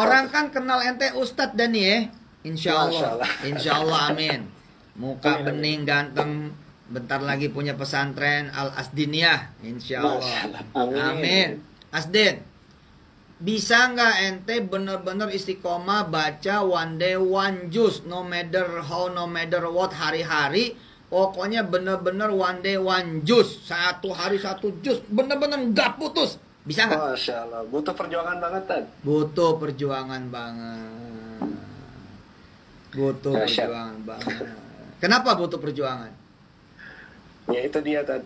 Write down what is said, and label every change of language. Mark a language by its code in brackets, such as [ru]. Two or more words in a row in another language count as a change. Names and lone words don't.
[id] Orang kan kenal ente Ustadz dan ya. Insya Masya Allah. Allah. [ar] Insya Allah, [id] amin. Muka Amin, bening, ganteng. Bentar lagi punya pesantren Al-Asdiniyah. [ar] Insya Allah. Masya Allah. Amin. [id] Amin. Asdin, bisa nggak ente bener-bener istiqomah baca [en] one day one juz, no matter how, no matter what, [id] hari-hari, pokoknya bener-bener [en] one day one juz, [id] 1 hari 1 juz, bener-bener nggak putus, bisa nggak? [ar] Masya Allah. [id] Butuh perjuangan banget, Tad. Butuh perjuangan banget. Butuh Masya perjuangan banget. Kenapa butuh perjuangan? Ya itu dia, Tad.